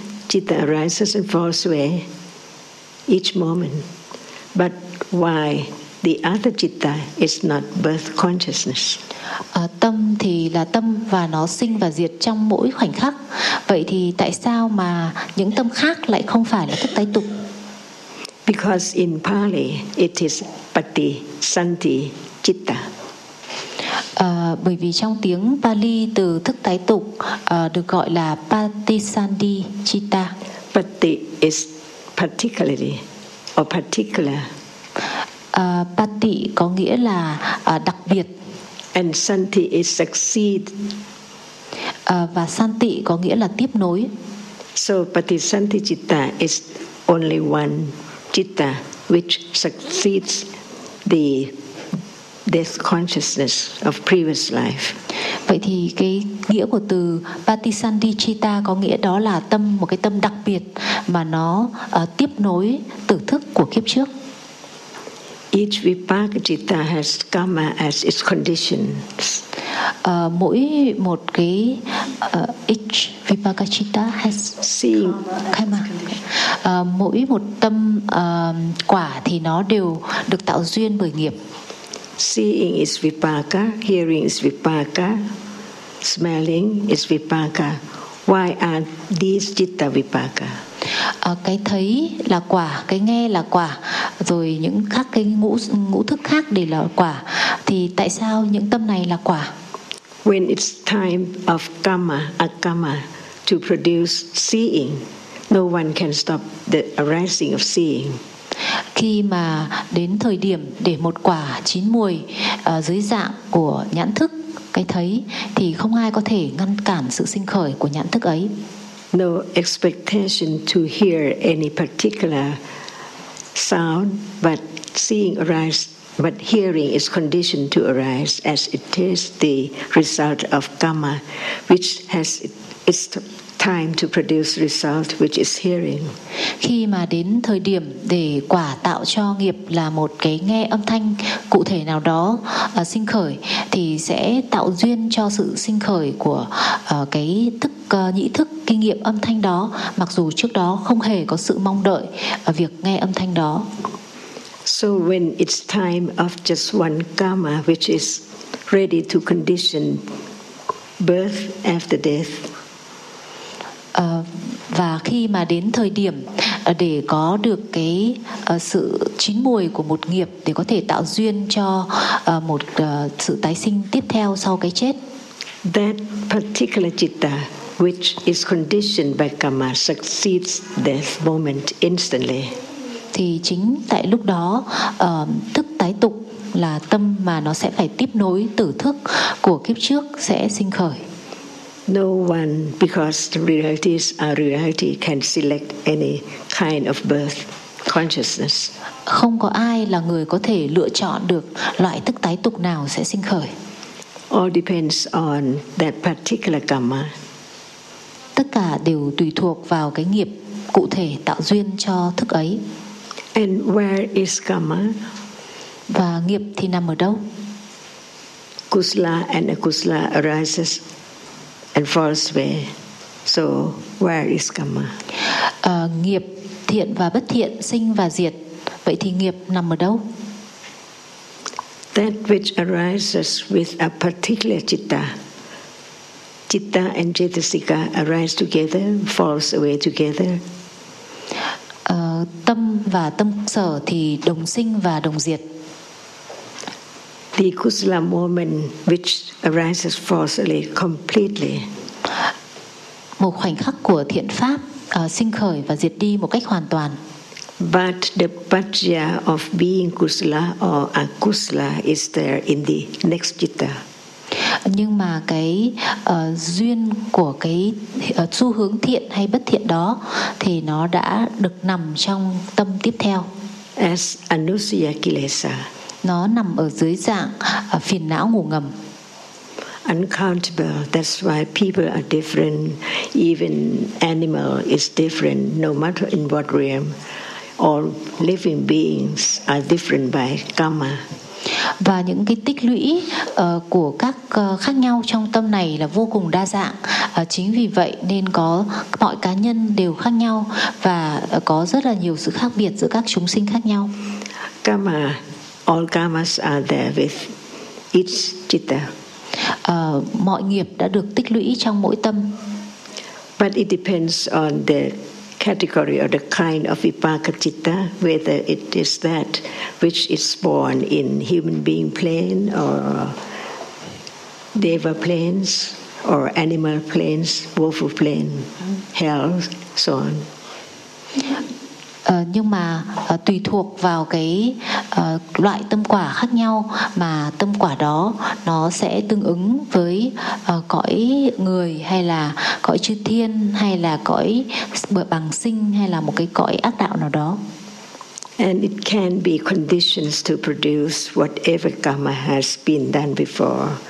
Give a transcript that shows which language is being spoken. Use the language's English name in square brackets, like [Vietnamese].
[English] Citta arises and falls away each moment. But why the other citta is not birth consciousness? [Vietnamese] Tâm thì là tâm và nó sinh và diệt trong mỗi khoảnh khắc. Vậy thì tại sao mà những tâm khác lại không phải là thức tái tục? [English] Because in Pali it is pati santi citta. [Vietnamese] Bởi vì trong tiếng Pali từ thức tái tục được gọi là pati santi citta. [English] Pati is particularly or particular. [Vietnamese] Pati có nghĩa là đặc biệt. [English] And santi is succeed. [Vietnamese] Và santi có nghĩa là tiếp nối. [English] So pati santi citta is only one citta which succeeds the death consciousness of previous life. [Vietnamese] Vậy thì cái nghĩa của từ patisandhi citta có nghĩa đó là tâm, một cái tâm đặc biệt mà nó tiếp nối tử thức của kiếp trước. [English] Each vipaka citta has karma as its conditions. [Vietnamese] Mỗi một cái [English] each vipaka citta has seeing karma. [Vietnamese] Mỗi một tâm quả thì nó đều được tạo duyên bởi nghiệp. [English] Seeing is vipaka, hearing is vipaka, smelling is vipaka. Why are these citta vipaka? [Vietnamese] Cái thấy là quả, cái nghe là quả, rồi những khác, cái ngũ thức khác đều là quả, thì tại sao những tâm này là quả? [English] When it's time of karma, akama, to produce seeing, no one can stop the arising of seeing. [Vietnamese] Khi mà đến thời điểm để một quả chín muồi dưới dạng của nhãn thức, cái thấy, thì không ai có thể ngăn cản sự sinh khởi của nhãn thức ấy. [English] No expectation to hear any particular sound, but seeing arise, but hearing is conditioned to arise as it is the result of karma, which has its time to produce result, which is hearing. [Vietnamese] Khi mà đến thời điểm để quả tạo cho nghiệp là một cái nghe âm thanh cụ thể nào đó sinh khởi, thì sẽ tạo duyên cho sự sinh khởi của cái thức nhĩ thức, cái nghiệp âm thanh đó, mặc dù trước đó không hề có sự mong đợi việc nghe âm thanh đó. [English] So when it's time of just one karma, which is ready to condition birth after death, [Vietnamese] và khi mà đến thời điểm để có được cái sự chín muồi của một nghiệp để có thể tạo duyên cho một sự tái sinh tiếp theo sau cái chết, [English] that particular citta which is conditioned by karma succeeds death moment instantly, [Vietnamese] thì chính tại lúc đó thức tái tục là tâm mà nó sẽ phải tiếp nối tử thức của kiếp trước sẽ sinh khởi. [English] No one, because the realities are reality, can select any kind of birth consciousness. [Vietnamese] Không có ai là người có thể lựa chọn được loại thức tái tục nào sẽ sinh khởi. [English] All depends on that particular karma. [Vietnamese] tất cả đều tùy thuộc vào cái nghiệp cụ thể tạo duyên cho thức ấy. [English] And where is karma? [Vietnamese] Và nghiệp thì nằm ở đâu? [English] Kusala and akusala arises and falls away. So where is karma? [Vietnamese] Nghiệp thiện và bất thiện sinh và diệt. Vậy thì nghiệp nằm ở đâu? [English] That which arises with a particular citta. Citta and cetasika arise together, falls away together. [Vietnamese] Tâm và tâm sở thì đồng sinh và đồng diệt. [English] The kusala moment which arises falls away completely. [Vietnamese] Một khoảnh khắc của thiện pháp sinh khởi và diệt đi một cách hoàn toàn. [English] But the patya of being kusala or akusala is there in the next citta. [Vietnamese] Nhưng mà cái duyên của cái xu hướng thiện hay bất thiện đó thì nó đã được nằm trong tâm tiếp theo. [English] As anusya kilesa. [Vietnamese] Nó nằm ở dưới dạng phiền não ngủ ngầm. [English] Uncountable. That's why people are different. Even animal is different. No matter in what realm, all living beings are different by karma. [Vietnamese] Và những cái tích lũy của các khác nhau trong tâm này là vô cùng đa dạng. Chính vì vậy nên có mọi cá nhân đều khác nhau và có rất là nhiều sự khác biệt giữa các chúng sinh khác nhau. [English] Karma, all karmas are there with each citta. [Vietnamese] Mọi nghiệp đã được tích lũy trong mỗi tâm. [English] But it depends on the category or the kind of vipaka citta, whether it is that which is born in human being plane or deva planes or animal planes, wolf plane, hell, so on. [Vietnamese] Nhưng mà tùy thuộc vào cái loại tâm quả khác nhau mà tâm quả đó nó sẽ tương ứng với cõi người hay là cõi chư thiên hay là cõi bằng sinh hay là một cái cõi ác đạo nào đó. [English] And it can be conditions to produce whatever karma has been done before.